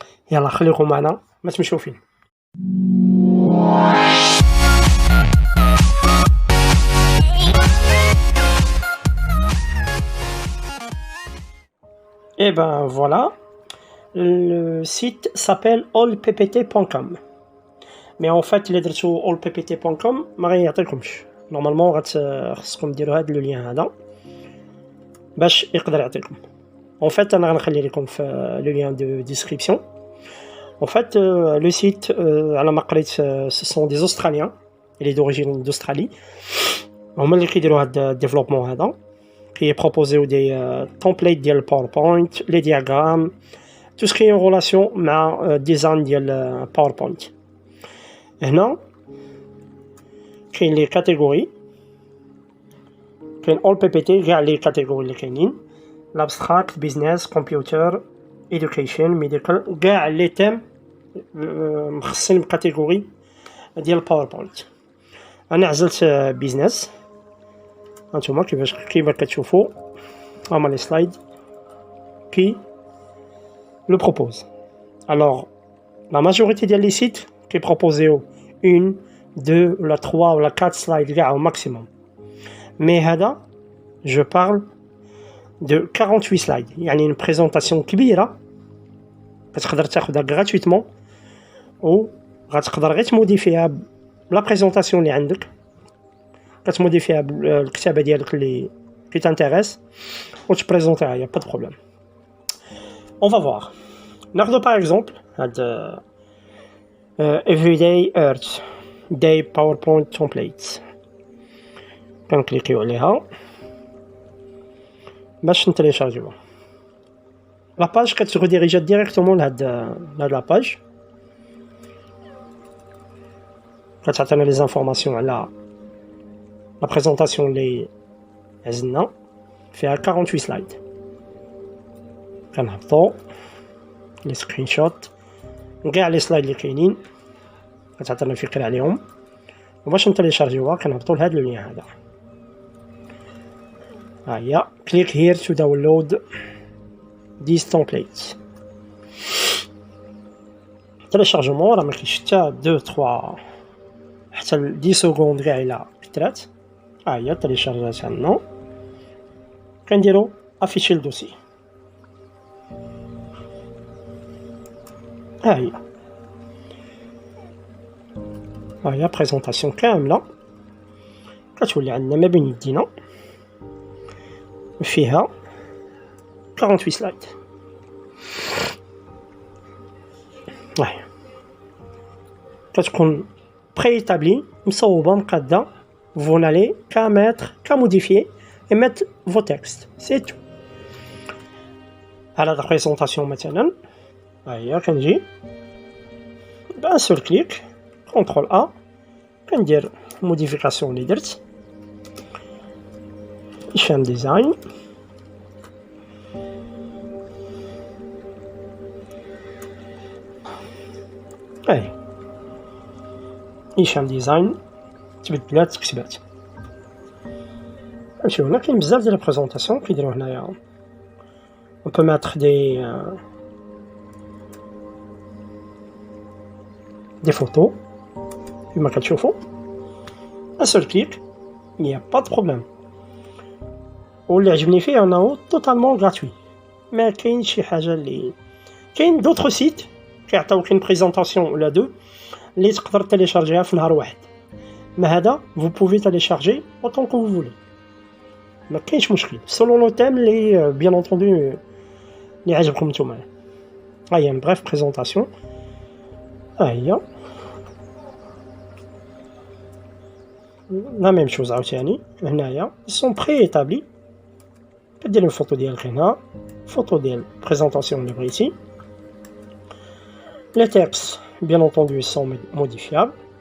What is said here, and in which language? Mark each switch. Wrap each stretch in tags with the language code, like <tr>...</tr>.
<ar>يلا خليكم معنا ما تمشوا فين.</ar> <fr>Et ben voilà, le site s'appelle allppt.com. Mais en fait,</fr> <ar>اللي درتو allppt.com ما غيعطيكمش. نورمالمون خصكم ديروا هذا لو لين هذا باش يقدر يعطيكم.</ar> <fr>En fait,</fr> <ar>انا غنخلي لكم في لو لين دو ديسكريبسيون.</ar> <fr>En fait, le site</fr> <ar>على ما قريت</ar> <fr>ce sont des Australiens, il est d'origine d'Australie.</fr> <ar>هما اللي كيديروا هذا الديفلوبمون هذا.</ar> <fr>Qui est proposé des templates ديال PowerPoint, les diagrammes, tout ce qui est en relation مع design ديال PowerPoint.</fr> <ar>هنا كاين لي كاتيجوري، كاين all PPT كاع لي كاتيجوري اللي كاينين، l'abstract, business, computer, education, medical، كاع لي تيم مخصصين بكاتيجوري ديال PowerPoint. انا عزلت business. هانتوما كيفاش كتشوفوا هما لي سلايد</ar> <fr>qui le propose. Alors la majorité des sites qui proposent 1, 2 ou 3 ou 4 slides كاع au maximum.</fr> <ar>Mais هذا</ar> <fr>je parle de 48 slides،</fr> <ar>يعني</ar> <fr>une présentation</fr> <ar>كبيرة كتقدر تاخذها gratuitement و غتقدر غير تموديفيها بلا بريزونطاسيون اللي عندك، كتموديفيها بالكتابة ديالك اللي تانتيريس و تبريزونطيها، يا با دو بروبليم.</ar> <fr>On va voir.</fr> <ar>ناخذ</ar> <fr>par exemple</fr> <ar>هاد</ar> <en>everyday earth day PowerPoint templates.</en> <ar>كنكليكيو عليها باش نتيليشارجيوها. لا باج كتغوديريجا ديريكتومون لهاد لا باج، كتعطينا لي زانفورماسيون على لا بريزونطاسيون اللي عزلنا فيها 48 سلايد. كنهبطو لي سكرين شوت كاع لي سلايد اللي كاينين كتعطينا فكره عليهم، وباش نتيليشارجيوها كنهبطو لهاد لو لين هذا. ها هي</ar> <en>click here to download these templates.</en> <ar>تيليشارجمون راه ما كاينش حتى 2 3 حتى 10 سكوند كاع الا كثرات. ها هي تيليشارجات عندنا، كنديرو افيشي الدوسي. ها هي بريزونطاسيون كامله كتولي عندنا ما بين يدينا فيها 48 سلايد. هاهي كتكون préétablie مصوبه مقاده.</ar> <fr>vous n'allez qu'à mettre qu'à modifier et mettre vos textes, c'est tout.</fr> <ar>على</ar> <fr>la présentation</fr> <ar>مثلا هيا كنجي بان سول كليك كونترول ا كندير موديفيكاسيون اللي درت هشام ديزاين. هشام ديزاين تبدلات كتبات. نمشيو هنا كاين بزاف ديال البريزونطاسيون كيديروا هنايا.</ar> <fr>on peut mettre des photos</fr> <ar>كما كتشوفوا</ar> <fr>un seul clic il n'y a pas de problème.</fr> <ar>واللي عجبني فيه انه</ar> <fr>totalement gratuit.</fr> <ar>ما كاينش شي حاجه اللي كاين</ar> <fr>d'autres sites</fr> <ar>كيعطيوك</ar> <fr>une présentation</fr> <ar>ولا دو اللي تقدر تيليشارجيها في نهار واحد. ما هذا</ar> <fr>vous pouvez télécharger autant que vous voulez،</fr> <ar>ما كاينش مشكل</ar> <fr>selon le thème اللي bien entendu</fr> <ar>اللي عجبكم نتوما. ها هي</ar> <fr>bref présentation.</fr> <ar>ها هي</ar> <fr>la même chose</fr> <ar>عاوتاني هنايا</ar> <fr>ils sont préétablis.</fr> <ar>كدير الفوتو ديالك هنا، فوتو ديال présentation اللي بغيتي.</ar> <fr>les textes bien entendu ils sont modifiables.</fr>